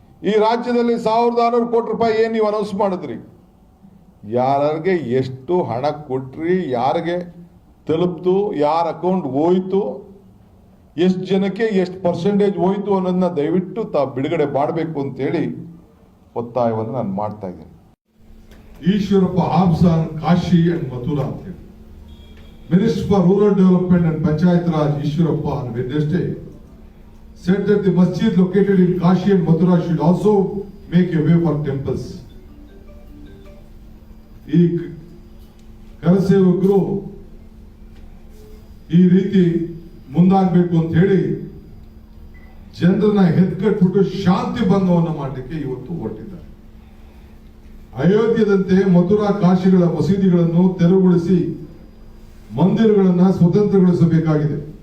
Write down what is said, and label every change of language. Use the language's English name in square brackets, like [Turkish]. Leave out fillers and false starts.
[Kannada] ಈ ರಾಜ್ಯದಲ್ಲಿ 1600 ಕೋಟಿ ರೂಪಾಯಿ ಏನು ನೀವು ಅನೌನ್ಸ್ ಮಾಡಿದ್ರಿ? ಯಾರಿಗೆ ಎಷ್ಟು ಹಣ ಕೊಟ್ರಿ, ಯಾರಿಗೆ ತಲುಪ್ತು, ಯಾರ ಅಕೌಂಟ್ ಹೋಯ್ತು, ಎಷ್ಟು ಜನಕ್ಕೆ ಎಷ್ಟು ಪರ್ಸೆಂಟೇಜ್ ಹೋಯ್ತು ಅನ್ನೋದನ್ನ ದಯವಿಟ್ಟು ತಾವು ಬಿಡುಗಡೆ ಮಾಡಬೇಕು ಅಂತೇಳಿ ಒತ್ತಾಯವನ್ನು ನಾನು ಮಾಡ್ತಾ ಇದ್ದೀನಿ. [English] Eshwarappa offs on Kashi and Mathura [Kannada] ಅಂತ ಹೇಳಿ [English] Minister for rural development and panchayat raj Eshwarappa on Wednesday said that the masjid located in Kashi and Mathura should also make a way for temples. [Kannada] ಈ ಕರಸೇವಕರು ಈ ರೀತಿ ಮುಂದಾಗಬೇಕು ಅಂತ ಹೇಳಿ ಜನರನ್ನ ಹೆದ್ಕಟ್ಬಿಟ್ಟು ಶಾಂತಿ ಭಂಗವನ್ನು ಮಾಡಲಿಕ್ಕೆ ಇವತ್ತು ಹೊರಟಿದ್ದಾರೆ. ಅಯೋಧ್ಯದಂತೆ ಮಥುರಾ ಕಾಶಿಗಳ ಮಸೀದಿಗಳನ್ನು ತೆರವುಗೊಳಿಸಿ ಮಂದಿರಗಳನ್ನು ಸ್ವತಂತ್ರಗೊಳಿಸಬೇಕಾಗಿದೆ.